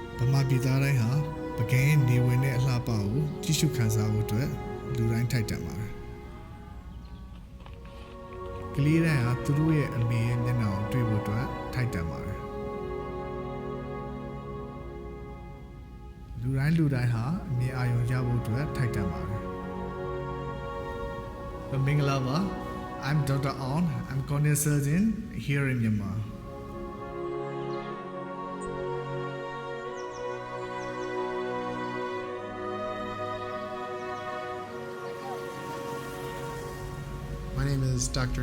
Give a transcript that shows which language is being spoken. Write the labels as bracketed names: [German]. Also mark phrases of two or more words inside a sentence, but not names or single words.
[Burmese] မြန်မာပြည်သားတိုင်းဟာပကံနေဝင်တဲ့အလှပကိုကြည့်ရှုခန်းစားဖို့အတွက်လူတိုင်းထိုက်တန်ပါတယ်ကလေးတိုင်းဟာသူတို့ရဲ့အမေရဲ့မျက်နှာကိုတွေ့ဖို့အတွက်ထိုက်တန်ပါတယ်လူတိုင်းဟာအမြင်အာရုံရဖို့အတွက်ထိုက်တန်ပါတယ်မင်္ဂလာပါ [English] I'm Dr. On. I'm cornea surgeon here in Myanmar. My name is Dr.